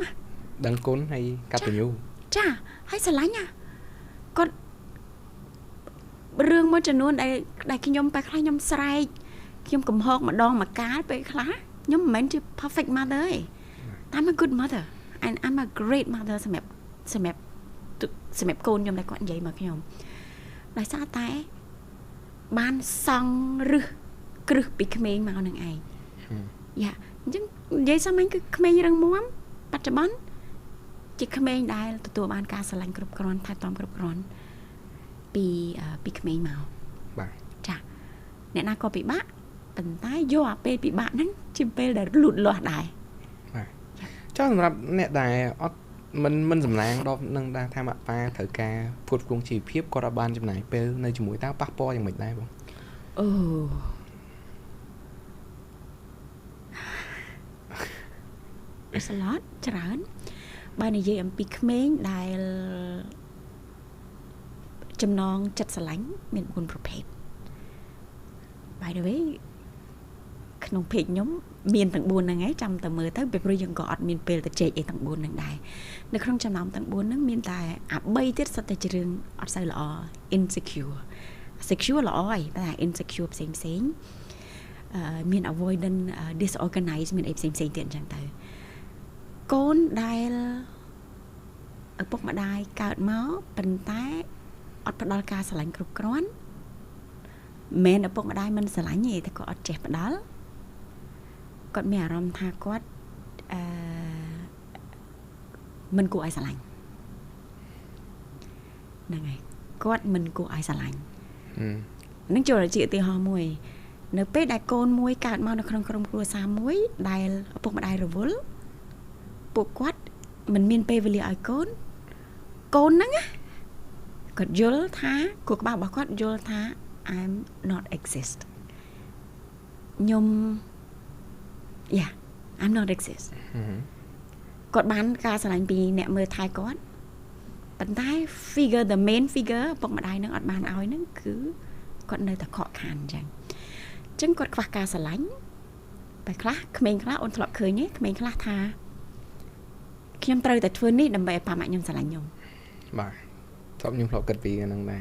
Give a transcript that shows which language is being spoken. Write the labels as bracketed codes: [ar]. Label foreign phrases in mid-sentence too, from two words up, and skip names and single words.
[km] ដឹងគុណហើយកតញ្ញូ ចាហើយស្រឡាញ់គាត់រឿងមួយចំនួនដែលខ្ញុំពេលខ្លះខ្ញុំស្រែកខ្ញុំកំហកម្ដងមកកាល ពេលខ្លះខ្ញុំមិនមែនជា [en] perfect mother [km] ទេតែ [en] I'm a good mother and I'm a great mother [km] សម្រាប់កូនខ្ញុំដែលគាត់និយាយមកខ្ញុំដោយសារតែបានសង់គ្រឹះពីក្មេងមកនឹងឯងយ៉ាអញ្ចឹងនិយាយសាមញ្ញគឺក្មេងរឹងមាំបច្ចុប្បន្នជាក្មេងដែលទទួលបានការស្រឡាញ់គ្រប់គ្រាន់ថែទាំគ្រប់គ្រាន់ពីក្មេងមក បាទ ចាអ្នកណាក៏ពិបាកប៉ុន្តែយកអាពេលពិបាកហ្នឹងជាពេលដែលលូតលាស់ដែរ បាទចុះសម្រាប់អ្នកដែលអត់មិនសំឡាងដល់នឹងដែរថាម៉ាក់ប៉ាត្រូវការផ្គត់ផ្គង់ជីវភាពគាត់អាចបានចំណាយពេលនៅជាមួយតើប៉ះពាល់យ៉ាងម៉េចដែរបង អូ [en] it's a lot [km] ច្រើនបើនិយាយអំពីក្មេងដែលចំណងចិត្តស្រឡាញ់មាន4ប្រភេទ [en] by the way [km] ក្នុងเพจខ្ញុំមានទាំង 4ហ្នឹងឯងចាំតែមើលទៅពីព្រោះយើងក៏អត់មានពេលទៅជែកអីទាំង4ហ្នឹងដែរនៅក្នុង ចំណោមទាំង4ហ្នឹងមានតែអា3ទៀតសុទ្ធតែជារឿងអត់សូវល្អ [en] insecure secure [km] ល្អហើយតែ insecure ផ្សេងមាន [en] avoidance disorganized [km] មានអីផ្សេងទៀតអញ្ចឹងទៅកូនដែលឪពុកម្ដាយកើតមកប៉ុន្តែអត់ផ្ដល់ការស្រឡាញ់គ្រប់គ្រាន់មិនឪពុកម្ដាយមិនស្រឡាញ់ទេតែគាត់អត់ចេះផ្ដល់គាត់មានអារម្មណ៍ថាគាត់ មិនគួរឲ្យស្រឡាញ់ហ្នឹងហើយគាត់មិនគួរឲ្យស្រឡាញ់នឹងចូលជាឧទាហរណ៍មួយនៅពេលដែលកូនមួយកើតមកនៅក្នុងក្រុមគ្រួសារមួយដែលឪពុកម្ដាយរវល់ពួកគាត់មិនមានពេលវេលាឲ្យកូនហ្នឹងគាត់យល់ថាគូក្បាលរបស់គាត់យល់ថា [en] I'm not exist [km] ខ្ញុំ [en] I'm not exist [km] គាត់បានការស្រឡាញ់ពីអ្នកមើលថែគាត់ប៉ុន្តែ [en] the main figure [km] ឪពុកម្ដាយនឹងអត់បានឲ្យនឹងគឺគាត់នៅតែខកខានអញ្ចឹងគាត់ខ្វះការស្រឡាញ់បែបខ្លះក្មេងខ្លះអូនធ្លាប់ឃើញទេក្មេងខ្លះថាខ្ញុំត្រូវតែធ្វើនេះដើម្បីឲ្យប៉ាម៉ាក់ខ្ញុំស្រឡាញ់ខ្ញុំ បាទខ្ញុំធ្លាប់គិតពីហ្នឹងដែរ